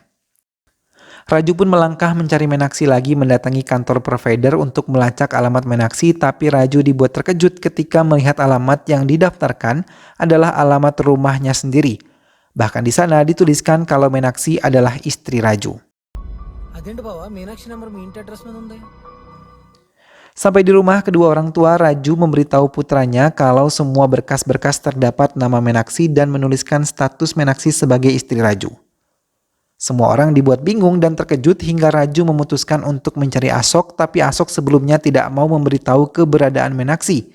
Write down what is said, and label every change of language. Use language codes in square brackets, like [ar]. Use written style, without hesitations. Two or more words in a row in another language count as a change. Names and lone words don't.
[id] Raju pun melangkah mencari Meenakshi lagi mendatangi kantor provider untuk melacak alamat Meenakshi, tapi Raju dibuat terkejut ketika melihat alamat yang didaftarkan adalah alamat rumahnya sendiri. Bahkan di sana dituliskan kalau Meenakshi adalah istri Raju. [te] అదేంటి బావా మీనాక్షి నంబర్ మీ ఇంటి అడ్రస్ మీద ఉంది. [id] Sampai di rumah kedua orang tua, Raju memberitahu putranya kalau semua berkas-berkas terdapat nama Meenakshi dan menuliskan status Meenakshi sebagai istri Raju. Semua orang dibuat bingung dan terkejut hingga Raju memutuskan untuk mencari Ashok, tapi Ashok sebelumnya tidak mau memberitahu keberadaan Meenakshi.